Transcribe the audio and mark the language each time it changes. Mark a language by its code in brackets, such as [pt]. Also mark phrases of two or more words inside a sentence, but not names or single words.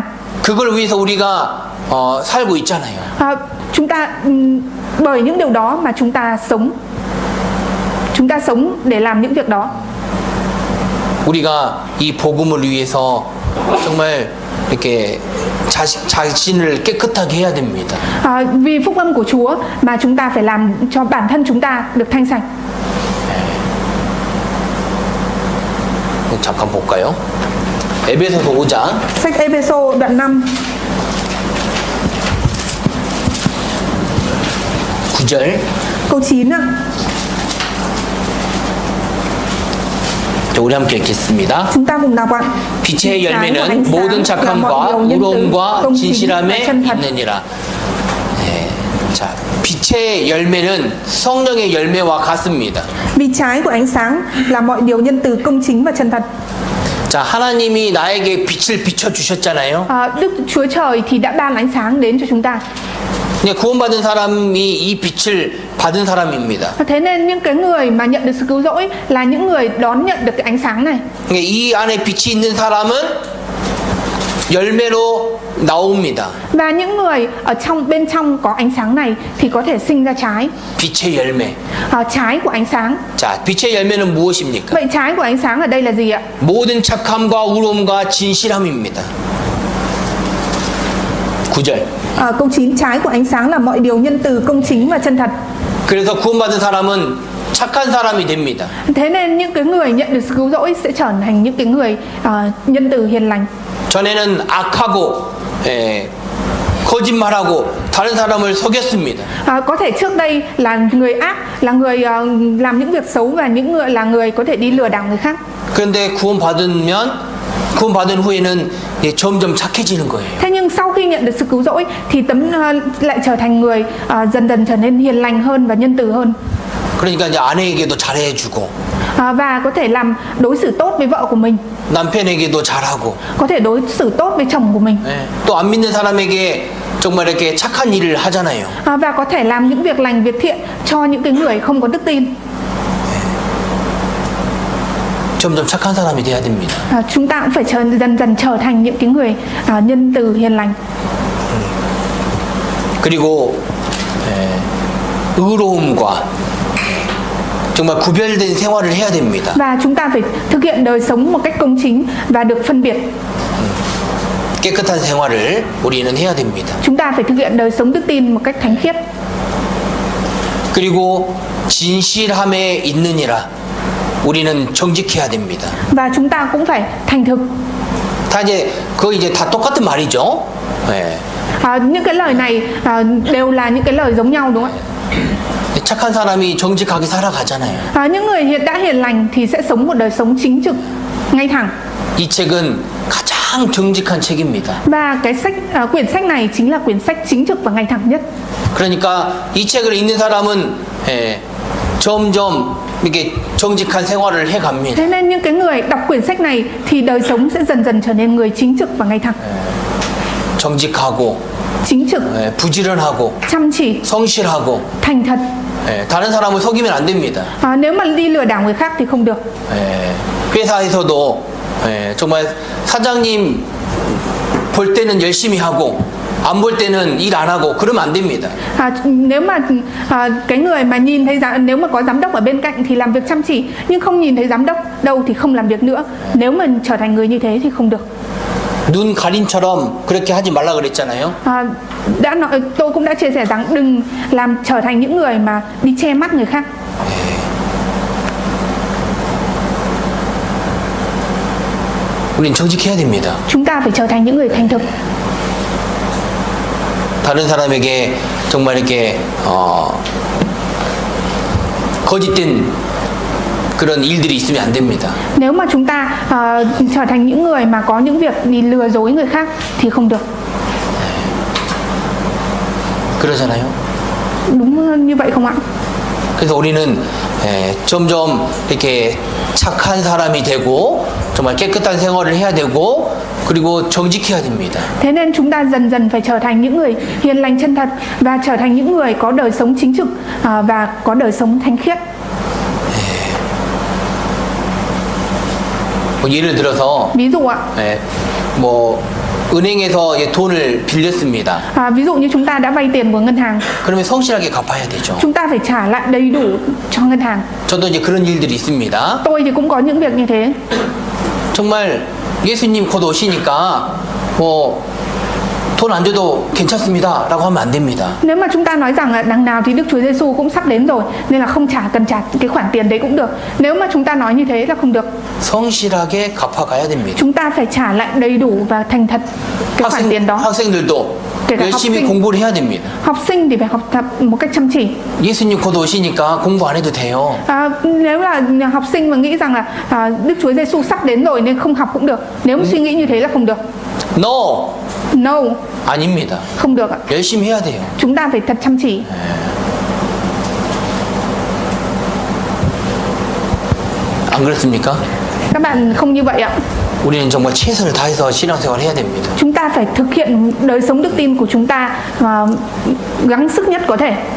[ko] 그걸 위해서 우리가 살고 있잖아요. [vi] Chúng ta bởi những điều đó mà chúng ta sống. Chúng ta sống để làm những việc đó. [ko] 우리가 이 복음을 위해서 정말 이렇게 자신을 깨끗하게 해야 됩니다. [vi] Vì phúc âm của Chúa mà chúng ta phải làm cho bản thân chúng ta được thanh sạch. [ko] 잠깐 볼까요? 에베소서 5장. [vi] Sách Ê-phê-sô đoạn 5. [ko] 9절. [vi] Câu 9 ạ. [ko] 우리 함께 읽겠습니다. [vi] Chúng ta cùng đọc ạ. [ko] 빛의 열매는 모든 착함과 의로움과 진실함에 있느니라. 자, 빛의 열매는 성령의 열매와 같습니다. [vi] Vì trái của ánh sáng là mọi điều nhân từ, công chính và chân thật. [ko] 자, 하나님이 나에게 빛을 비춰 주셨잖아요. [vi] Đức Chúa Trời thì đã ban ánh sáng đến cho chúng ta. [ko] 구원받은 사람이 이 빛을 받은 사람입니다. [vi] Thế nên những cái người mà nhận được sự cứu rỗi là những người đón nhận được cái ánh sáng này. [ko] 이 안에 빛이 있는 사람은 열매로 나옵니다. [vi] Và những người ở bên trong có ánh sáng này thì có thể sinh ra trái. [ko] 빛의 열매. [vi] Trái của ánh sáng. [ko] 자, 빛의 열매는 무엇입니까? [vi] Vậy trái của ánh sáng ở đây là gì ạ? [ko] 모든 착함과 의로움과 진실함입니다. 9절. [vi] Câu 9, trái của ánh sáng là mọi điều nhân từ, công chính và chân thật. [ko] 그래서 구원받은 사람은 착한 사람이 됩니다. [vi] Thế nên những cái người nhận được sự cứu rỗi sẽ trở thành những cái người nhân từ, hiền lành. [ko] 전에는 악하고 거짓말하고 다른 사람을 속였습니다. [vi] Có thể trước đây là người ác, là người làm những việc xấu và những người là người có thể đi lừa đảo người khác. [ko] 그런데 구원받은 후에는 점점 착해지는 거예요. [vi] Thế nhưng sau khi nhận được sự cứu rỗi thì lại trở thành người dần dần trở nên hiền lành hơn và nhân từ hơn. [ko] 그러니까 이제 아내에게도 잘해주고. [vi] Và có thể làm đối xử tốt với vợ của mình. [ko] 남편에게도 잘하고. [vi] có thể đối xử tốt với chồng của mình. [ko] 또 안 믿는 사람에게 정말 이렇게 착한 일을 하잖아요. [vi] Và có thể làm những việc lành, việc thiện cho những cái người không có đức tin. [ko] 점점 착한 사람이 돼야 됩니다. [vi] Chúng ta cũng phải dần dần trở thành những cái người nhân từ, hiền lành. [ko] 그리고 의로움과 정말 구별된 생활을 해야 됩니다. [vi] Và chúng ta phải thực hiện đời sống một cách công chính và được phân biệt. [ko] 깨끗한 생활을 우리는 해야 됩니다. [vi] Chúng ta phải thực hiện đời sống đức tin một cách thánh khiết. [ko] 그리고 진실함에 있느니라. 우리는 정직해야 됩니다. [vi] Và chúng ta cũng phải thành thực. [ko] 다 이제 다 똑같은 말이죠. [vi] Những cái lời này đều là những cái lời giống nhau đúng không ạ? [ko] 착한 사람이 정직하게 살아가잖아요. [vi] Những người đã hiền lành thì sẽ sống một đời sống chính trực, ngay thẳng. [ko] 이 책은 가장 정직한 책입니다. [vi] Và cái quyển sách này chính là quyển sách chính trực và ngay thẳng nhất. [ko] 그러니까 이 책을 읽는 사람은 점점 이렇게 정직한 생활을 해갑니다. [vi] Thế nên những cái người đọc quyển sách này thì đời sống sẽ dần dần trở nên người chính trực và ngay thẳng. [ko] 정직하고, [vi] chính trực, [ko] 부지런하고, [vi] chăm chỉ, [ko] 성실하고, [vi] thành thật. [ko] 다른 사람을 속이면 안 됩니다. [vi] Nếu mà đi lừa đảo người khác thì không được. [ko] 회사에서도 정말 사장님 볼 때는 열심히 하고 안 볼 때는 일 안 하고 그러면 안 됩니다. [vi] Nếu mà cái người mà nhìn thấy nếu mà có giám đốc ở bên cạnh thì làm việc chăm chỉ, nhưng không nhìn thấy giám đốc đâu thì không làm việc nữa. Nếu mà trở thành người như thế thì không được. [ko] 눈 가림처럼 그렇게 하지 말라 그랬잖아요. [vi] Tôi cũng đã chia sẻ rằng đừng trở thành những người mà đi che mắt người khác. [ko] 우린 정직해야 됩니다. [vi] Chúng ta phải trở thành những người thành thực. [ko] 다른 사람에게 정말 이렇게 거짓된 그런 일들이 있으면 안 됩니다. [vi] Nếu mà chúng ta trở thành những người mà có những việc đi lừa dối người khác thì không được. [ko] 그러잖아요. [vi] Đúng như vậy không ạ? [ko] 그래서 우리는 점점 이렇게 착한 사람이 되고 정말 깨끗한 생활을 해야 되고 그리고 정직해야 됩니다. [vi] Thế nên chúng ta dần dần phải trở thành những người hiền lành chân thật và trở thành những người có đời sống chính trực và có đời sống thanh khiết. [ko] 예를 들어서 [vi] ví dụ ạ, [ko] 뭐 은행에서 돈을 빌렸습니다. [vi] ví dụ như chúng ta đã vay tiền của ngân hàng. [ko] 그러면 성실하게 갚아야 되죠. [vi] Chúng ta phải trả lại đầy đủ cho ngân hàng. [ko] 저도 이제 그런 일들이 있습니다. [vi] Tôi thì cũng có những việc như thế. [ko] 정말 예수님 곧 오시니까 뭐 돈 안 줘도 괜찮습니다라고 하면 안 됩니다. [vi] Nếu mà chúng ta nói rằng là đằng nào thì Đức Chúa Giêsu cũng sắp đến rồi nên là không cần trả cái khoản tiền đấy cũng được. Nếu mà chúng ta nói như thế là không được. [ko] 성실하게 갚아가야 됩니다. [vi] Chúng ta phải trả lại đầy đủ và thành thật cái khoản tiền đó. [ko] 학생들도 열심히 공부를 해야 됩니다. [vi] Học sinh thì phải học tập một cách chăm chỉ. [ko] 예수님 곧 오시니까 공부 안 해도 돼요. [vi] Nếu là học sinh mà nghĩ rằng là Đức Chúa Giêsu sắp đến rồi nên không học cũng được. Nếu mà suy nghĩ như thế là không được. [en] No. [ko] 아닙니다. [vi] Không được ạ. [ko] 열심히 해야 돼요. [vi] Chúng ta phải thật chăm chỉ. [ko] 안 그렇습니까? [vi] Các bạn không như vậy ạ. [ko] 우리는 정말 최선을 다해서 신앙생활을 해야 됩니다. [vi] Chúng ta phải thực hiện đời sống đức tin của chúng ta gắng sức nhất có thể.